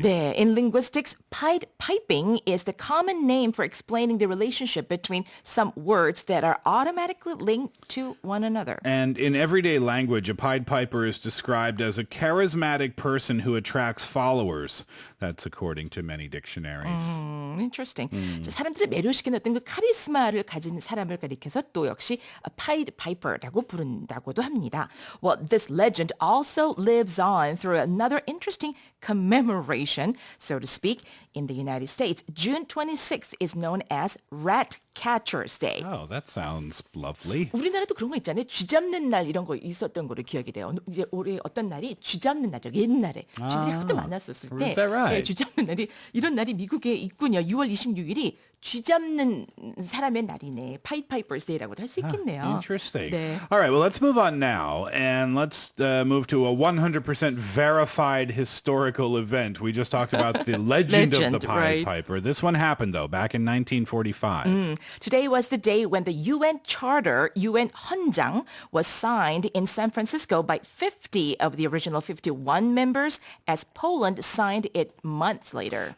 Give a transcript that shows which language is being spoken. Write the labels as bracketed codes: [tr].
[en] 네, in linguistics, pied piping is the common name for explaining the relationship between some words that are automatically linked to one another. And in everyday language, a Pied Piper is described as a charismatic person who attracts followers. That's according to many dictionaries. Interesting. [ko] 자, 사람들을 매료시키는 어떤 그 카리스마를 가진 사람을 가리켜서 또 역시 Pied Piper라고 부른다고도 합니다. [en] Well, this legend also lives on through another interesting commemoration, so to speak, in the United States. June 26th is known as Rat Catcher's Day. Oh, that sounds lovely. [ko] 우리나라도 그런 거 있잖아요. 쥐 잡는 날 이런 거 있었던 거로 기억이 돼요. 이제 올해 어떤 날이 쥐 잡는 날이에요. 옛날에 쥐들이 하도 많았었을 때 [en] Is that right? [ko] 네, 쥐 잡는 날이 이런 날이 미국에 있군요. 6월 26일이 쥐잡는 사람의 날이네. 파이파이퍼스 데이라고도 할 수 있겠네요. [en] Interesting. [ko] 네. [en] All right, well, let's move on now, and let's move to a 100% verified historical event. We just talked about the legend of the Legend, Pied right. Piper. This one happened, though, back in 1945. Today was the day when the UN Charter, [ko] UN 헌장, [en] was signed in San Francisco by 50 of the original 51 members as Poland signed it months later.